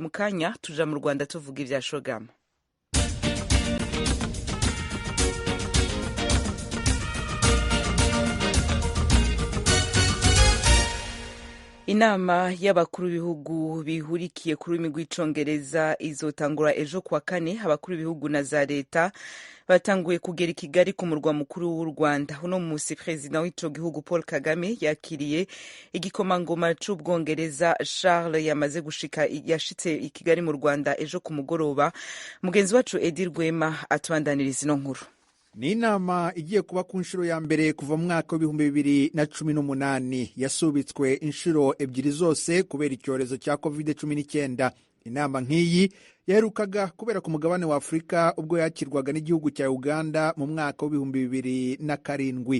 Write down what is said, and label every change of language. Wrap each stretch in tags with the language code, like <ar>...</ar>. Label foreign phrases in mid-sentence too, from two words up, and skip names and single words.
<rn>Mukanya tuja mu Rwanda tuvuga ivya Shogama. Inama y'abakuru b'ibihugu bihurikiye kuri ururimi rw'icongereza izotangura ejo kuwa 4. Abakuru b'ibihugu na za leta batanguye kugera i Kigali ku murwa mukuru w'u Rwanda. Uno musi perezida w'ico gihugu Paul Kagame yakiriye igikomangoma c'Ubwongereza Charles yashitse i Kigali mu Rwanda ejo ku mugoroba. Mugenzi wacu Edi Rwema atubandaniriza ino nkuru.</rn> <rw>Ni inama igiye kuba ku nshuro ya mbere kuva mu mwaka w'2018 yasubitswe inshuro ebyiri zose kubera icyorezo cya COVID-19. Inama nk'iyi yaherukaga kubera ku mugabane wa Afurika ubwo yakirwaga n'igihugu cya Uganda mu mwaka w'2007.</rw>